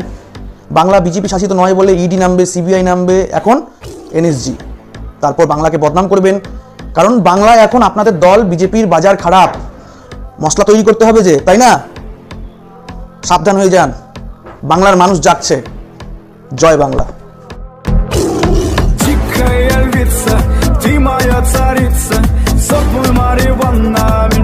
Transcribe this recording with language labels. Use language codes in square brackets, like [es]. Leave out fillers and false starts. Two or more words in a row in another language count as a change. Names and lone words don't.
[bn] বাংলা বিজেপি শাসিত নয় বলে ইডি নামবে, সিবিআই নামবে, এখন এনএসজি। তারপর বাংলাকে বদনাম করবেন, কারণ বাংলায় এখন আপনাদের দল বিজেপির বাজার খারাপ, মশলা তৈরি করতে হবে যে, তাই না? সাবধান হয়ে যান, বাংলার মানুষ যাচ্ছে। জয় বাংলা। [ru] Тихая львица, ты моя царица, сок мой Марья Ивановна.